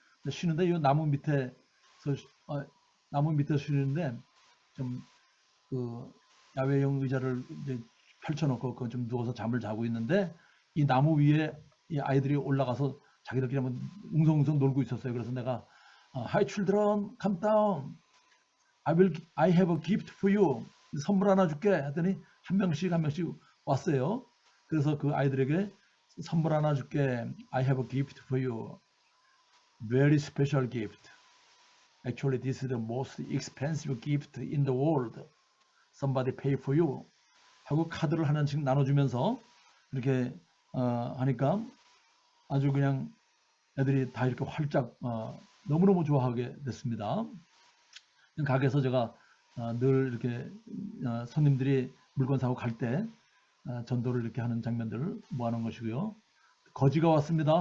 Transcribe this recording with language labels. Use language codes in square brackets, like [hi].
[ko] 쉬는데 이 나무 밑에서 쉬는데 좀 그 야외용 의자를 이제 펼쳐놓고 그 좀 누워서 잠을 자고 있는데 이 나무 위에 이 아이들이 올라가서 자기들끼리 한번 웅성웅성 놀고 있었어요. 그래서 내가 [en] Hi children, come down. I have a gift for you. [ko] 선물 하나 줄게 했더니 한 명씩 왔어요. 그래서 그 아이들에게 선물 하나 줄게. [en] I have a gift for you. Very special gift. Actually, this is the most expensive gift in the world. Somebody pay for you. [ko] 하고 카드를 하나씩 나눠주면서 이렇게 하니까 아주 그냥 애들이 다 이렇게 활짝 너무너무 좋아하게 됐습니다. 가게에서 제가 늘 이렇게 손님들이 물건 사고 갈 때 전도를 이렇게 하는 장면들을 모아놓은 것이고요. 거지가 왔습니다.